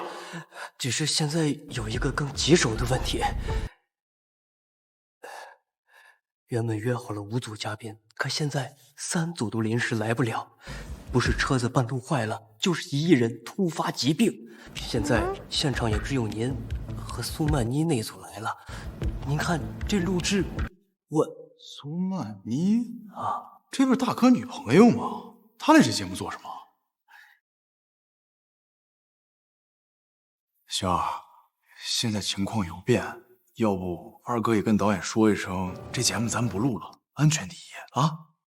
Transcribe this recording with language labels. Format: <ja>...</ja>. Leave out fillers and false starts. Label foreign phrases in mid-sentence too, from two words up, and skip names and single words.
<zh>只是现在有一个更棘手的问题，原本约好了5组嘉賓，可現在3組都臨時來不了，不是車子半路壞了，就是一藝人突發疾病。現在現場也只有您和蘇曼妮那組來了。您看這錄製，蘇曼妮啊，這不是大哥女朋友嗎？她來這節目做什麼？星兒，現在情況有變，要不二哥也跟導演說一聲，這節目咱不錄了，安全第一啊！</zh>